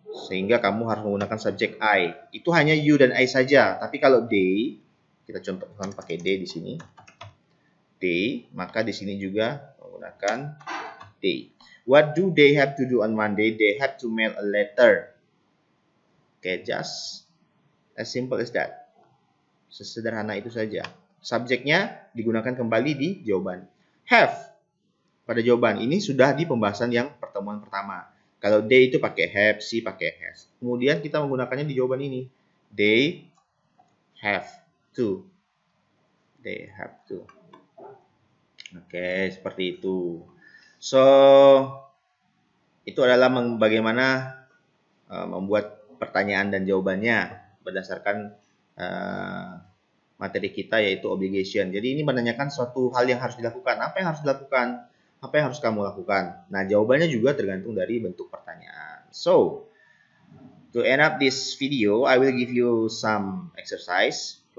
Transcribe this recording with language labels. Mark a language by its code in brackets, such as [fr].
[id] Sehingga kamu harus menggunakan subjek I. Itu hanya you dan I saja. Tapi kalau they, kita contohkan pakai they di sini. They, maka di sini juga menggunakan they. [en] What do they have to do on Monday? They have to mail a letter. Okay, just as simple as that. [id] Sesederhana itu saja. Subjeknya digunakan kembali di jawaban. Have pada jawaban. Ini sudah di pembahasan yang pertemuan pertama. Kalau they itu pakai have, she pakai has. Kemudian kita menggunakannya di jawaban ini. [en] They have to. They have to. [id] Oke, seperti itu. So, itu adalah bagaimana membuat pertanyaan dan jawabannya berdasarkan materi kita, yaitu obligation. Jadi ini menanyakan suatu hal yang harus dilakukan. Apa yang harus dilakukan? Apa yang harus kamu lakukan? Nah, jawabannya juga tergantung dari bentuk pertanyaan. [en] So, to end up this video, I will give you some exercise.